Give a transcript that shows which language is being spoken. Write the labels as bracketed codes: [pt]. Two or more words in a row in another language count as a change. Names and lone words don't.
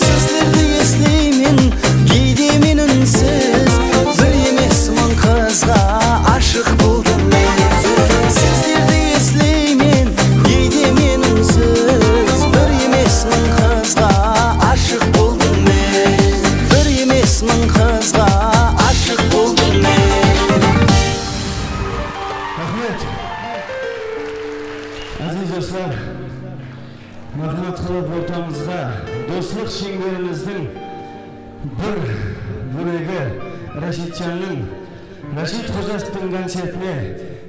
[kk] Сіздерді естеймін, кейде мен үнсіз, бір емес мың қызға ашық болдым мен. Сіздерді естеймін, кейде мен үнсіз, бір емес мың қызға ашық болдым мен. Бір емес мың қызға ашық болдым мен. [uz] Aziz dostlar, marhamat qilib o'rtamizga do'stlik shengberimizning bir bo'lagi Rashidjanning Rashid Xo'jasovning konsertini